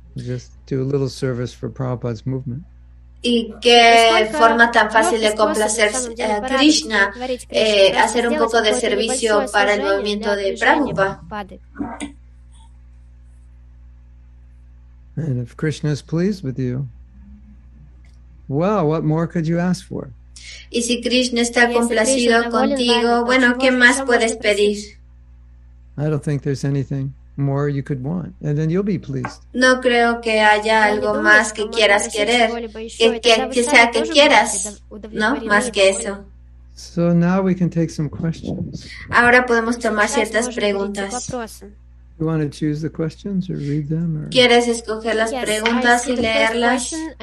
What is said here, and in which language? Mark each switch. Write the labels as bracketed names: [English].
[English] Just do a little service for Prabhupada's movement. [Spanish] Y qué forma tan fácil de complacer a Krishna, hacer un poco de servicio para el movimiento de Prabhupada. [English] And if Krishna is pleased with you, well, what more could you ask for? [Spanish] Y si Krishna está complacido contigo, bueno, ¿qué más puedes pedir? [English] I don't think there's anything more you could want, and then you'll be pleased. [Spanish] No creo que haya algo más que quieras querer, que sea que quieras, ¿no? Más que eso. [English] So now we can take some questions. [Spanish] Ahora podemos tomar ciertas preguntas. [English] You want to choose the questions or read them? Or? [Spanish] ¿Quieres escoger las preguntas y leerlas?